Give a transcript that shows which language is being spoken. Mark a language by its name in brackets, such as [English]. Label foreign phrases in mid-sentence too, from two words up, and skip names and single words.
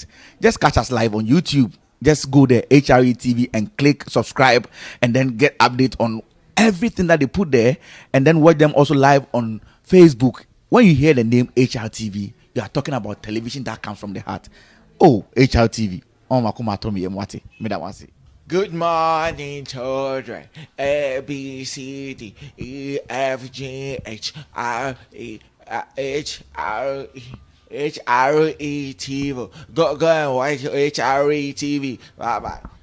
[English] Just catch us live on YouTube. Just go there, HRETV, and click subscribe, and then get update on everything that they put there, and then watch them also live on Facebook. When you hear the name HRTV, you are talking about television that comes from the heart. Oh, HRTV. Oh, Good morning, children. A, B, C, D, E, F, G, H, R, E, H, R, E, HRETV. Go and watch HRETV. Bye bye.